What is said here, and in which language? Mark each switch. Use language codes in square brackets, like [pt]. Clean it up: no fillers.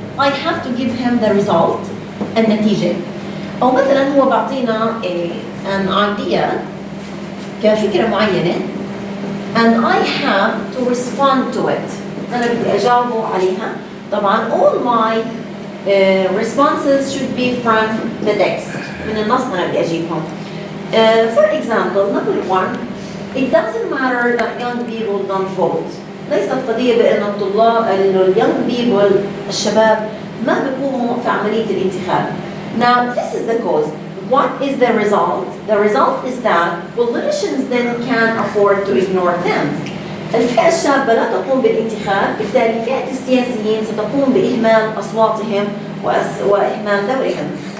[en] I have to give him the result النتيجة. [ar] أو مثلا هو بعطينا [en] an idea [ar] كفكرة معينة [en] and I have to respond to it. [ar] أنا بدي أجاوبه عليها. [en] طبعا all my responses should be from the text. [ar] من النص أنا بدي أجيبهم. [en] For example, number one, it doesn't matter that young people don't vote. [ar] ليست قضية بأن الطلاب [en] اليونج بيبل [ar] الشباب ما بيقوموا في عملية الانتخاب. [en] Now this is the cause. What is the result? The result is that politicians then can't afford to ignore them. [ar] الفئة الشابة لا تقوم بالانتخاب، بالتالي فئة السياسيين ستقوم بإهمال أصواتهم وإهمال دورهم.